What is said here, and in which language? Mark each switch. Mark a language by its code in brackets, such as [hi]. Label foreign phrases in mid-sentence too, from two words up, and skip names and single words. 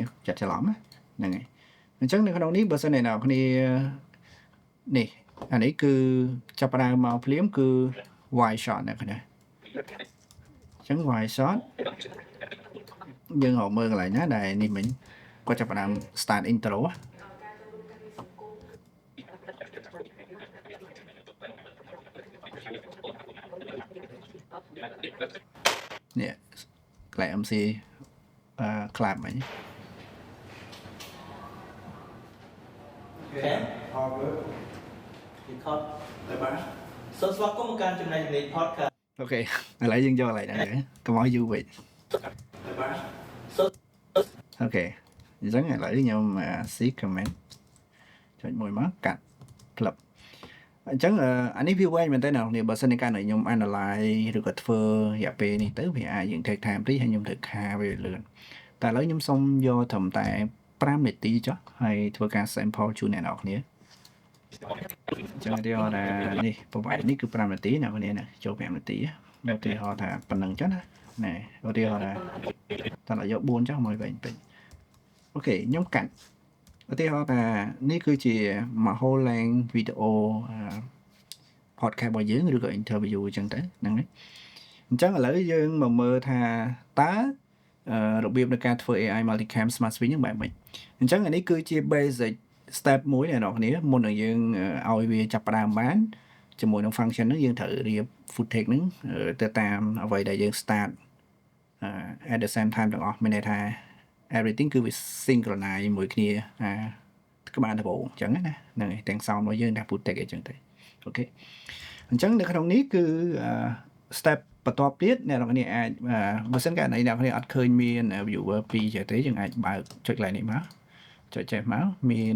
[km] ចាត់ច្រឡំហ្នឹងហើយអញ្ចឹងនៅក្នុងនេះបើសិនអ្នកនរគ្នានេះអានេះគឺចាប់ផ្ដើមមកភ្លាមគឺ [en] wide shot [km] អ្នកគ្នាអញ្ចឹង [en] wide shot [km] យើងរកមើលកន្លែងណាដែលនេះមិញគាត់ចាប់ផ្ដើម [en] start intro [km] នេះកន្លែង [en] MC clap [km] មិញ [en] Okay all good record [km] ទៅបាទ សូមស្វាគមន៍មកកាន់ចំណែកនៃ podcast អូខេឥឡូវយើងយកកន្លែងហ្នឹងកុំឲ្យយូរពេក ទៅបាទសូម អូខេអញ្ចឹងឥឡូវខ្ញុំ [en] see comment [km] ចុចមួយមកកាត់ clip អញ្ចឹងអានេះវាវែងមែនតើអ្នកនរបើសិនជាការខ្ញុំ analyze ឬក៏ ធ្វើរយៈពេលនេះទៅវាអាចយើង [en] take time [km] តិចហើយខ្ញុំត្រូវខាវាលឿនតែឥឡូវខ្ញុំសុំយកត្រឹមតែ5នាទីចុះហើយធ្វើការ sample ជូនអ្នកនរគ្នាអញ្ចឹងទីហោថានេះប្រវត្តិនេះគឺ5នាទីអ្នកនរណាចូល5នាទីឧទាហរណ៍ថាប៉ុណ្្នឹងចុះណាណែឧទាហរណ៍ថាតើយក4ចុះមកវិញពេញអូខេខ្ញុំកាត់ឧទាហរណ៍ថានេះគឺជាមួយ [en] whole length video [km] podcast របស់យើងឬក៏ interview អញ្ចឹងទៅហ្នឹងហើយអញ្ចឹងឥឡូវយើងមកមើលថាតើរបៀបនៃការធ្វើ [en] AI multicam smart switch [km] ហ្នឹងបែបម៉េចអញ្ចឹងអានេះគឺជា [en] basic step [km] មួយអ្នកនរគ្នាមុននឹងយើងឲ្យវាចាប់ផ្ដើមបានជាមួយនឹង function ហ្នឹងយើងត្រូវរៀប footage ហ្នឹងទៅតាមអ្វីដែលយើង [en] start at the same time [km] ទាំងអស់មានន័យថា everything គឺវា synchronize មួយគ្នាក្បាលដំបូងអញ្ចឹងណាហ្នឹងហើយទាំង sound របស់យើងទាំង footage អញ្ចឹងទៅអូខេអញ្ចឹងនៅក្នុងនេះគឺ step បន្ទាប់ទៀតអ្នកនរគ្នាអាចបើសិនករណីអ្នកនរគ្នាអត់ឃើញមាន viewer 2ចេះទេយើងអាចបើកចុចកន្លែងនេះមកចុចចេះមកមាន